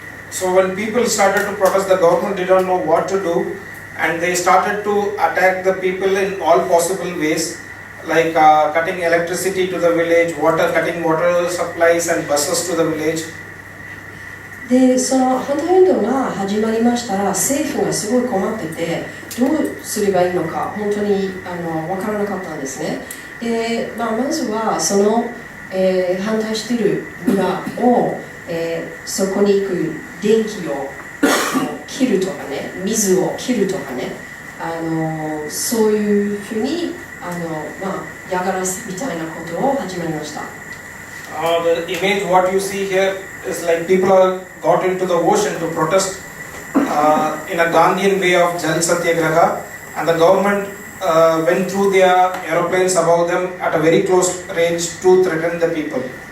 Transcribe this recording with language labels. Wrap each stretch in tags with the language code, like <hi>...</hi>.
<en>So when people started to protest, the government did not know what to do, and they started to attack the people in all possible ways, like cutting electricity to the village, cutting water supplies and buses to the village.</en> <ja>で、その反対運動が始まりましたら、政府がすごい困ってて、どうすればいいのか本当に分からなかったんですね。で、まずはその、反対している村を、そこに行く電気を切るとかね、水を切るとかね、そういうふうに嫌がらせみたいなことを始まりました。</ja> <en>The image what you see here is people got into the ocean to protest in a Gandhian way of Jal Satyagraha, and the government went through their aeroplanes above them at a very close range to threaten the people.</en>